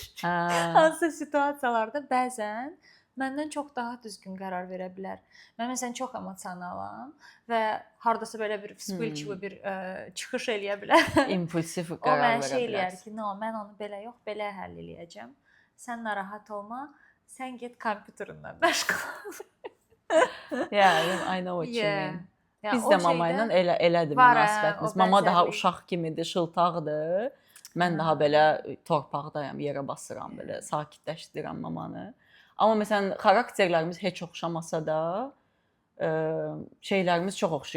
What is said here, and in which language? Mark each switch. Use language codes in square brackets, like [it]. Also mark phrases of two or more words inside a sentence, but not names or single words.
[az] Hansısa situasiyalarda bəzən məndən çox daha düzgün qərar verə bilər. Mən məsələn çox emosionalam və hardasa belə bir vspılçılı bir çıxış eləyə bilər. İmpulsiv qərar verə bilər. O mənə şey eləyər ki, mən onu belə yox, belə həll eləyəcəm. Sən narahat olma, sən get kompüterindən məşğul ol. [en] Yeah, I know what you mean. [az] Biz də mama ilə elədir münasibətimiz. Mama daha uşaq kimidir, şıltaqdır. Mən daha belə torpaqdayam, yerə basıram, belə sakitləşdirirəm mamanı. Amma məsələn xarakterlərimiz heç oxşamasa da şeylərimiz çox oxşuyur.